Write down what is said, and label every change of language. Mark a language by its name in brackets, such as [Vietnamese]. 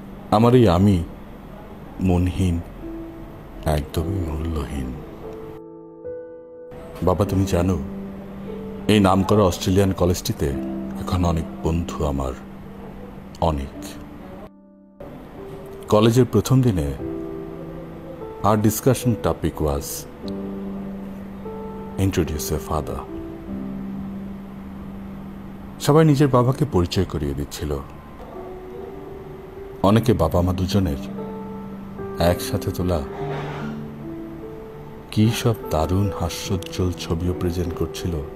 [Bangla] আমার এই আমি মনহীন, একদমই মূল্যহীন। বাবা, তুমি জানো, এই নামকরা অস্ট্রেলিয়ান কলেজটিতে এখন অনেক বন্ধু আমার, অনেক। কলেজের প্রথম দিনে [English] our discussion topic was introduce your father. [Bangla] সবাই নিজের বাবাকে পরিচয় করিয়ে দিচ্ছিল। অনেকে বাবা মা দুজনের একসাথে তোলা কি সব দারুণ হাস্যোজ্জ্বল ছবিও প্রেজেন্ট করছিল।